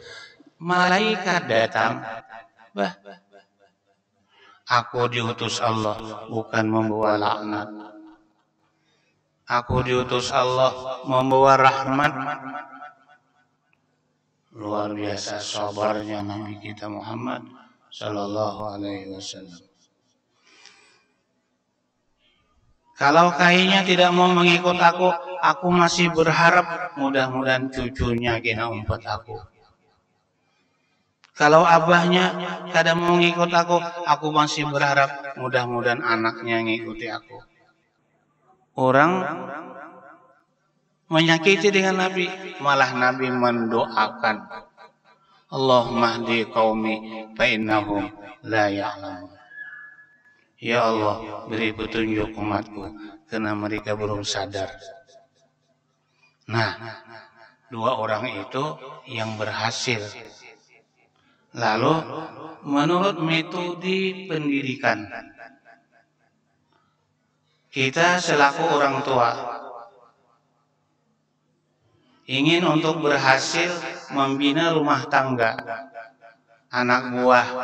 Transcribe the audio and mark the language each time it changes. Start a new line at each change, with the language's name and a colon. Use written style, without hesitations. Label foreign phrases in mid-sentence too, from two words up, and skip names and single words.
Indonesian: Malaikat datang, aku diutus Allah bukan membawa laknat. Aku diutus Allah membawa rahmat. Luar biasa sabarnya Nabi kita Muhammad
Arabic: صلى الله عليه وسلم.
Indonesian: Kalau kayaknya tidak mau mengikut aku masih berharap mudah-mudahan cucunya kena umpat aku. Kalau abahnya tidak mau mengikut aku masih berharap mudah-mudahan anaknya mengikuti aku. Orang menyakiti dengan Nabi, malah Nabi mendoakan,
Arabic: اللهم اهد قومي فإنهم لا يعلمون.
Indonesian: Ya Allah, beri petunjuk umatku karena mereka belum sadar. Nah, 2 orang itu yang berhasil. Lalu menurut metode pendidikan, kita selaku orang tua ingin untuk berhasil membina rumah tangga anak buah.